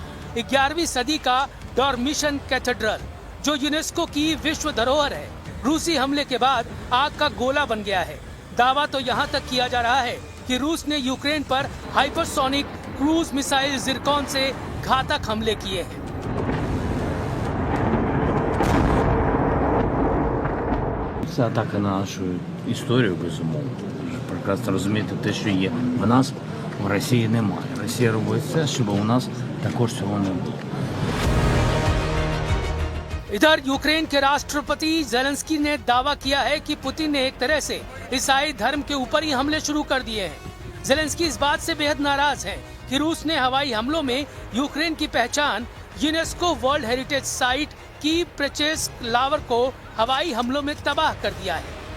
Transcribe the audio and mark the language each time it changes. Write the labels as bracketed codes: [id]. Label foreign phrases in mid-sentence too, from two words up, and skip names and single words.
[hi] 11वीं सदी का डॉर्मिशन कैथेड्रल, जो यूनेस्को की विश्व धरोहर है, रूसी हमले के बाद आग का गोला बन गया है। दावा तो यहाँ तक किया जा रहा है कि रूस ने यूक्रेन पर [en] hypersonic cruise missile [hi] जिरकॉन से घातक हमले किए हैं। [uk] Це атака на нашу історію, безумовно. Ви прекрасно розумієте те, що є в нас, в Росії немає. Росія робить все, щоб у нас також цього не було. [hi] इधर यूक्रेन के राष्ट्रपति जेलेंस्की ने दावा किया है कि पुतिन ने एक तरह से ईसाई धर्म के ऊपर ही हमले शुरू कर दिए हैं। जेलेंस्की इस बात से बेहद नाराज हैं कि रूस ने हवाई हमलों में यूक्रेन की पहचान [en] UNESCO World Heritage Site [hi] कीव पेचेस्क लावर को हवाई हमलों में तबाह कर दिया है।